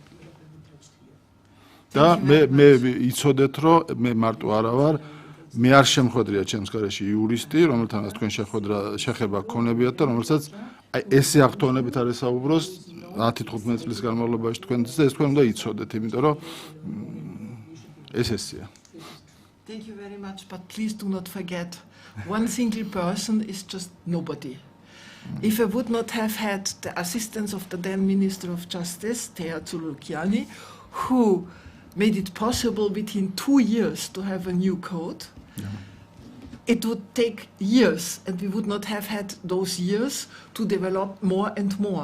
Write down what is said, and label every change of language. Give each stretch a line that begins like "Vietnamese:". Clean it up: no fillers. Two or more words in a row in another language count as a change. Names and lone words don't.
Georgian: და მე იცოდეთ, რომ მე მარტო არა ვარ, მე არ შემხვედრია ჩემს გარეში იურისტი, რომელთანაც თქვენ შეხება გქონებიათ და რომელსაც აი ესე აღთქმებით არ ესაუბროს 10-15 წლის განმავლობაში თქვენთვის და ეს თქვენ უნდა იცოდეთ, იმიტომ რომ ეს ესეა.
English: Thank you very much, but please do not forget, one single person is just nobody. If I would not have had the assistance of the then Minister of Justice, Tea Tsulukiani, who made it possible within 2 years to have a new code, it would take years, and we would not have had those years to develop more and more.